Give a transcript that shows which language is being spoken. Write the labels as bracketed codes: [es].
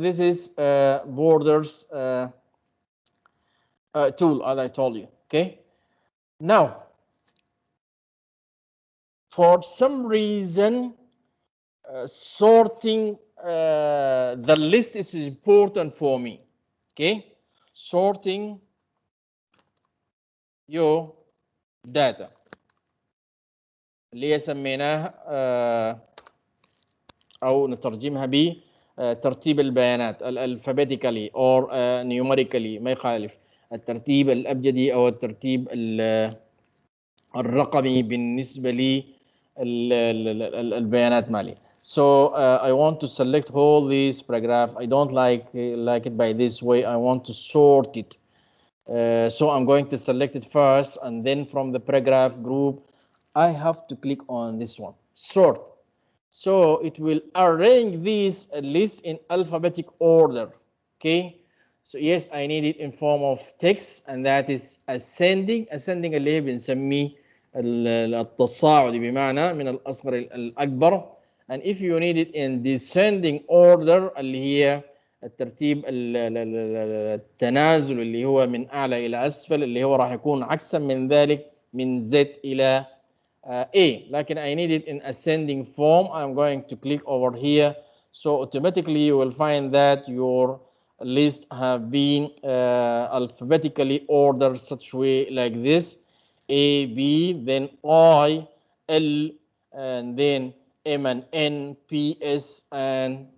[en] This is borders tool, as I told you. Okay. Now, for some reason, sorting the list is important for me. Okay, sorting your data [ar] اللي هي سميناه أو نترجمها ب ترتيب البيانات [en] alphabetically or numerically، [ar] ما يخالف، الترتيب الأبجدي أو الترتيب الرقمي بالنسبة للبيانات مالي. [en] So I want to select all these paragraph. I don't like it by this way. I want to sort it. So I'm going to select it first, and then from the paragraph group, I have to click on this one, sort. So it will arrange this list in alphabetic order. Okay. So yes, I need it in form of text, and that is ascending. [ar] Ascending اللي هي بنسميه التصاعدي بمعنى من الأصغر إلى الأكبر. [en] And if you need it in descending order [ar] اللي هي الترتيب التنازل اللي هو من أعلى إلى أسفل، اللي هو راح يكون عكسا من ذلك من Z إلى A. [en] لكن I need it in ascending form. I'm going to click over here. So automatically you will find that your list have been alphabetically ordered such way like this: A, B, then I, L, and then M and N, P, S, and